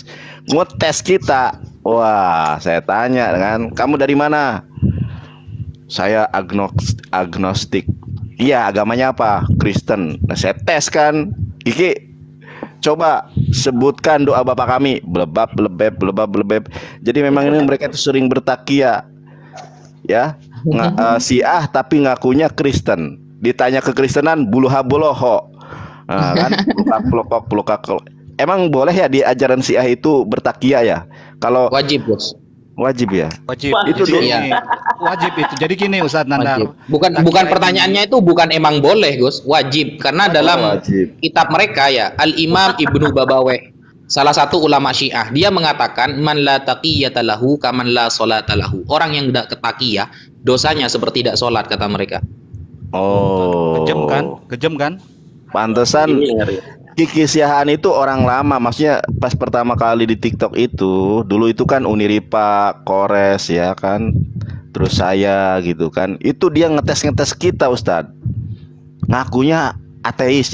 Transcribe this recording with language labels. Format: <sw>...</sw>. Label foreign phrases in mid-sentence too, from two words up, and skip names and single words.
<id>Ngetes kita. Wah, saya tanya kan, kamu dari mana? Saya agnostik. Iya, agamanya apa? Kristen. Nah, saya tes kan. Iki, coba sebutkan doa Bapak kami. Blebab, blebeb, blebab, blebeb. Jadi memang ini mereka itu sering bertakia. Ya, Syiah tapi ngakunya Kristen. Ditanya kekristenan buluha-boloho. Nah, kan pelukak. Emang boleh ya di ajaran Syiah itu bertakia ya? Kalau wajib, Bos. Wajib ya? Wajib. Itu dulu. Iya. Wajib itu. Jadi gini Ustadz Nandar. Bukan pertanyaannya itu bukan emang boleh, Gus. Wajib karena dalam kitab mereka ya, Al-Imam Ibnu Babaweh, salah satu ulama Syiah, dia mengatakan</id> <ar>من لا تقية له كمن لا صلاة له.</ar> <id>Orang yang tidak ketaqiyah, dosanya seperti tidak sholat kata mereka. Oh. Kejam kan? Pantesan Kiki Syiahan itu orang lama, maksudnya pas pertama kali di TikTok itu, dulu itu kan Uniripa, Kores ya kan, terus saya gitu kan, itu dia ngetes kita Ustadz, ngakunya ateis.</id>